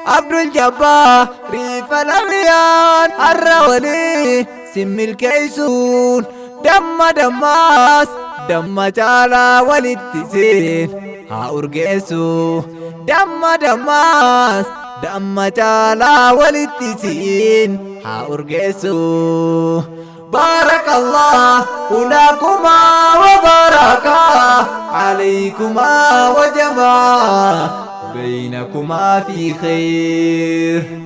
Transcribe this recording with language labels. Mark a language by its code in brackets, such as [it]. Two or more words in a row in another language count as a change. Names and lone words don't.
[om] Abdul Jabbaar riifa lamiyaan har'a walii sin milkeessuun damma dammaas damma caalaa walitti seen haa urgeessu. Damma dammaas damma caalaa walitti siin haa urgeessu. [ar] بارك الله لكما وبارك عليكما وجمع بينكما في خير.